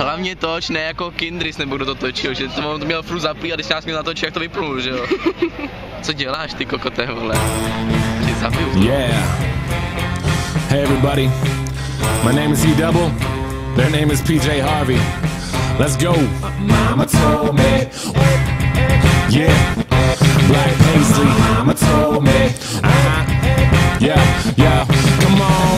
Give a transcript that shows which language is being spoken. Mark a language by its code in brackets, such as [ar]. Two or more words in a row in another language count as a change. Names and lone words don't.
[cs] hlavně toč, ne jako Kindris nebo kdo to točil, že to měl furt zaplý a když nás měl natočit, jak to vyplnul, že jo. Co děláš ty kokote, vole? Tě zabiju. [en] Yeah. Hey everybody, my name is E-Double, their name is PJ Harvey. Let's go. Mama told me. Yeah. Black paisley. Mama told me. Yeah. Come on.